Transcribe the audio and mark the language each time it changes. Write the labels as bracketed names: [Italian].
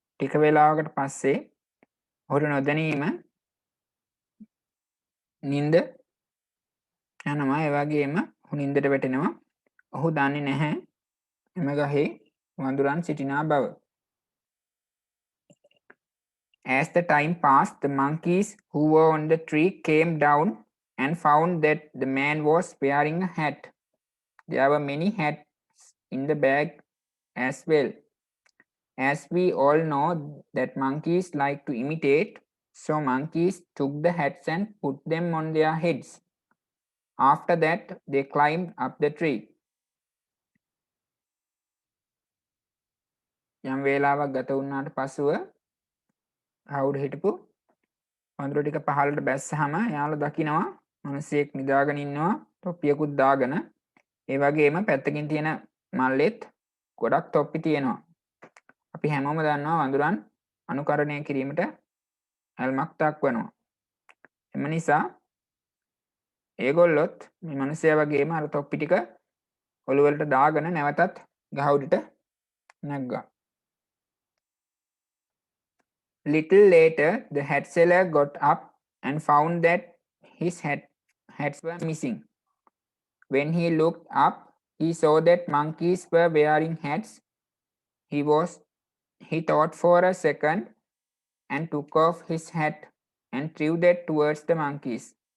[Sinhala] ටික වේලාවකට පස්සේ ඔහුට නොදැනීම නිින්ද යනවා. ඒ වගේම ඔහු නිින්දට වැටෙනවා. ඔහු දන්නේ නැහැ එම ගහේ වඳුරන් සිටිනා බව. [English] As the time passed, the monkeys who were on the tree came down and found that the man was wearing a hat. There were many hats in the bag as well. As we all know that monkeys like to imitate, so monkeys took the hats and put them on their heads. After that, they climbed up the tree. [Sinhala] යම් වේලාවක් ගත වුණාට පසුව කවුරු හිටපු වඳුරු ටික පහළට බැස්සහම යාළුවා දකිනවා මිනිසෙක් නිදාගෙන ඉන්නවා තොප්පියකුත් දාගෙන. ඒ වගේම පැත්තකින් තියෙන මල්ලෙත් ගොඩක් තොප්පි තියෙනවා. අපි හැමෝම දන්නවා වඳුරන් අනුකරණය කිරීමට ඇල්මක් දක්වනවා. එම නිසා ඒගොල්ලොත් මේ මිනිසයා වගේම අර තොප්පි ටික ඔළුව වලට දාගෙන නැවතත් ගහ උඩට නැග්ගා. [English] Little later, the hat seller got up and found that his hats were missing. When he looked up, he saw that monkeys were wearing hats. He thought for a second and took off his hat and threw that towards the monkeys.